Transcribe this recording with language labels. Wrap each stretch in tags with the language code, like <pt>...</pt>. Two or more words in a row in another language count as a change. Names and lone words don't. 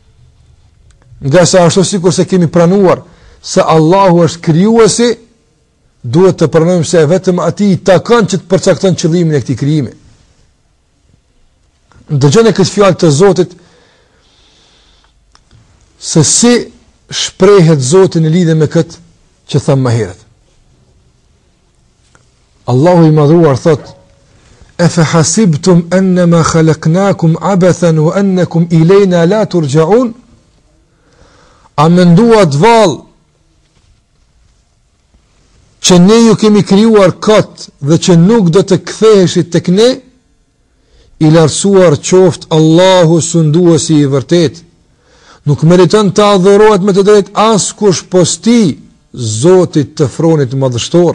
<sq>Nga sa ashtu sikur se kemi pranuar se Allahu është krijuesi, duhet të pranojmë se vetëm ati i takon që të përcakton qëllimin e këtij krijimi. Dëgjoni këtë fjalë të Zotit se si shprehet Zoti në lidhje me këtë që thamë më herët. Allahu i madhruar thot:</sq> <ar>"أفحسبتم أنما خلقناكم عبثا وأنكم إلينا لا ترجعون?"</ar> <sq>A menduat vallë që ne ju kemi krijuar kot dhe që nuk do të ktheheshit tek ne? I lartësuar qoftë Allahu sunduesi i vërtet. Nuk meriton të adhurohet me të drejtë askush posti Zotit të Fronit Madhështor.</sq>